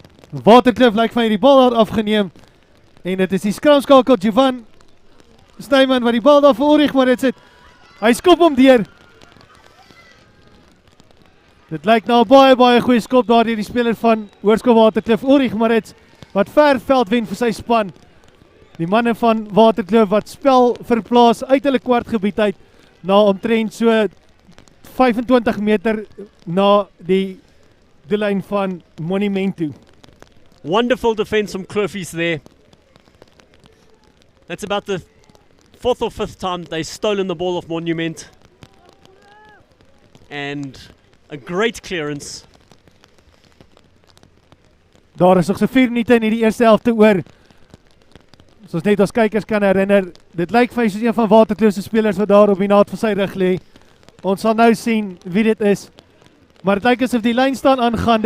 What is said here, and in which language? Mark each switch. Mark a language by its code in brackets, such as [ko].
[af] Waterkloof lyk van hierdie bal daar afgeneem. En dit is die skramskakel Jovan Snyman wat die bal daar vir Ulrich Moritz het. Hy skop hom deur. Dit lyk nou baie goeie skop daar deur die speler van Hoërskool Waterkloof, Ulrich Moritz, wat ver veld wen vir sy span. Die manne van Waterkloof wat spel verplaas uit hulle kwartgebied uit na omtrent so 25 meter na die doellyn van Monument toe. [en] Wonderful defense from Klofies there. That's about the 4th or 5th time they've stolen the ball off Monument. And A great clearance. [af] Daar is nog so 4 minute in die eerste helfte oor. Soos net ons kykers kan herinner, dit lyk vir my soos een van Waterkloof se spelers wat daar op die naad van sy rug lê. Ons sal nou sien wie dit is. Maar dit lyk asof die lyn staan aangaan.